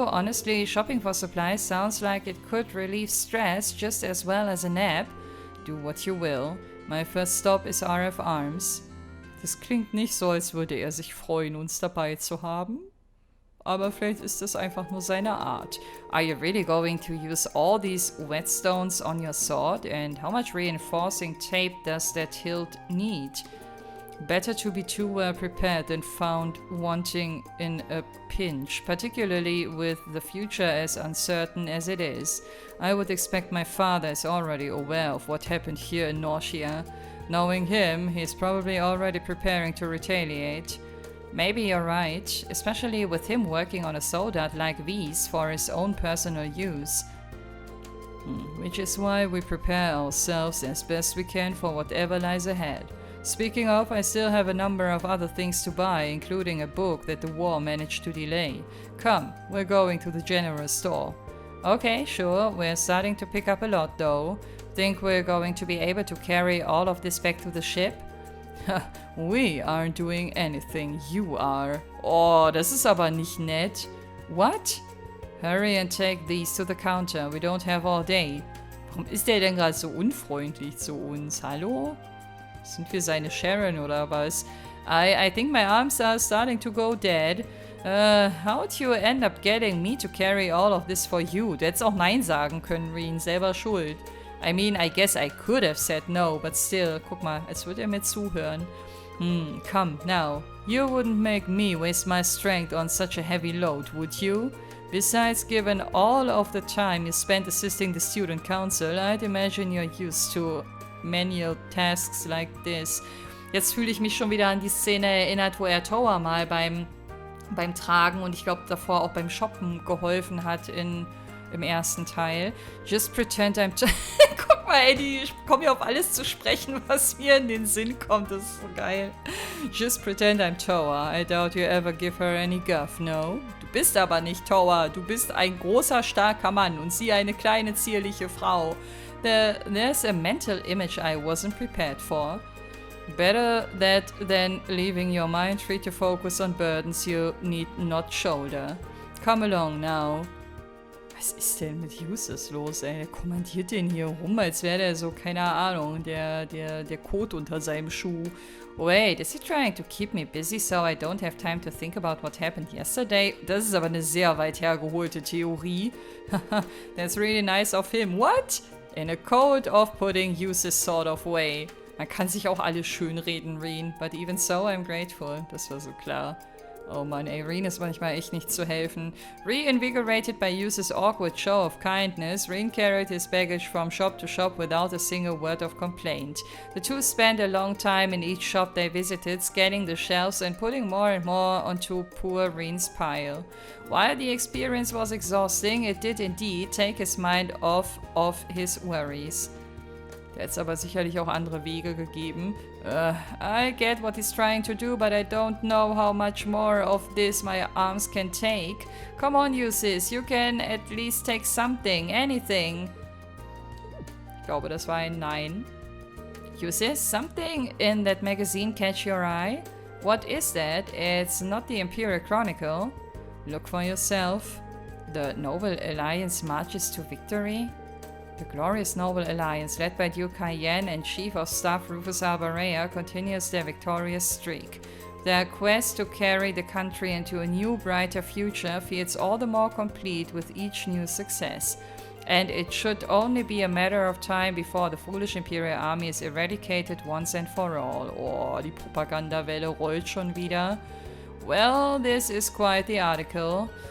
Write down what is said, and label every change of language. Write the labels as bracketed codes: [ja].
[en] Honestly, shopping for supplies sounds like it could relieve stress just as well as a nap. Do what you will. My first stop is RF Arms. [de] Das klingt nicht so, als würde er sich freuen, uns dabei zu haben. Aber vielleicht ist das einfach nur seine Art. [en] Are you really going to use all these whetstones on your sword? And how much reinforcing tape does that hilt need? Better to be too well prepared than found wanting in a pinch, particularly with the future as uncertain as it is. I would expect my father is already aware of what happened here in NOCH. Knowing him, he's probably already preparing to retaliate. Maybe you're right, especially with him working on a soldat like these for his own personal use. Which is why we prepare ourselves as best we can for whatever lies ahead. Speaking of, I still have a number of other things to buy, including a book that the war managed to delay. Come, we're going to the general store. Okay, sure, we're starting to pick up a lot though. Think we're going to be able to carry all of this back to the ship? We aren't doing anything, you are. [de] Oh, das ist aber nicht nett. [en] What? Hurry and take these to the counter, we don't have all day. [de] Warum ist der denn gerade so unfreundlich zu uns? Hallo? Sind wir seine Sharon oder was? [en] I think my arms are starting to go dead. How'd you end up getting me to carry all of this for you? [de] Du hättest auch Nein sagen können, Reen, selber schuld. [en] I mean, I guess I could have said no, but still, [de] guck mal, als würde er mir zuhören. [en] Come, now. You wouldn't make me waste my strength on such a heavy load, would you? Besides, given all of the time you spent assisting the student council, I'd imagine you're used to menial tasks like this. [de] Jetzt fühle ich mich schon wieder an die Szene erinnert, wo er Toa mal beim Tragen und ich glaube davor auch beim Shoppen geholfen hat im ersten Teil. [en] Just pretend I'm... [de] Guck mal, ey, die kommen ja auf alles zu sprechen, was mir in den Sinn kommt. Das ist so geil. [en] Just pretend I'm Toa. I doubt you ever give her any guff, no? [de] Du bist aber nicht Toa. Du bist ein großer, starker Mann und sie eine kleine, zierliche Frau. [en] There's a mental image I wasn't prepared for. Better that than leaving your mind free to focus on burdens you need not shoulder. Come along now. [de] Was ist denn mit Justus los, ey? Der kommandiert den hier rum, als wäre der so, keine Ahnung, der Kot unter seinem Schuh. [en] Wait, is he trying to keep me busy so I don't have time to think about what happened yesterday? [de] Das ist aber eine sehr weit hergeholte Theorie. [en] That's really nice of him. What? In a cold off-putting uses sort of way. [de] Man kann sich auch alles schönreden, Reen. [en] But even so, I'm grateful. [de] Das war so klar. Oh Mann, ey, Reen ist manchmal echt nicht zu helfen. [en] Reinvigorated by Yu's awkward show of kindness, Reen carried his baggage from shop to shop without a single word of complaint. The two spent a long time in each shop they visited, scanning the shelves and putting more and more onto poor Reen's pile. While the experience was exhausting, it did indeed take his mind off of his worries. [de] Der hat es aber sicherlich auch andere Wege gegeben. [en] I get what he's trying to do, but I don't know how much more of this my arms can take. Come on, Ulysses, you can at least take something, anything. [de] Ich glaube, das war ein Nein. [en] Ulysses, something in that magazine catch your eye? What is that? It's not the Imperial Chronicle. Look for yourself. The Noble Alliance marches to victory? The glorious Noble Alliance, led by Duke HIER and Chief of Staff Rufus Albarea, continues their victorious streak. Their quest to carry the country into a new, brighter future feels all the more complete with each new success. And it should only be a matter of time before the foolish Imperial Army is eradicated once and for all. [de] Oh, die Propagandawelle rollt schon wieder. [en] Well, this is quite the article.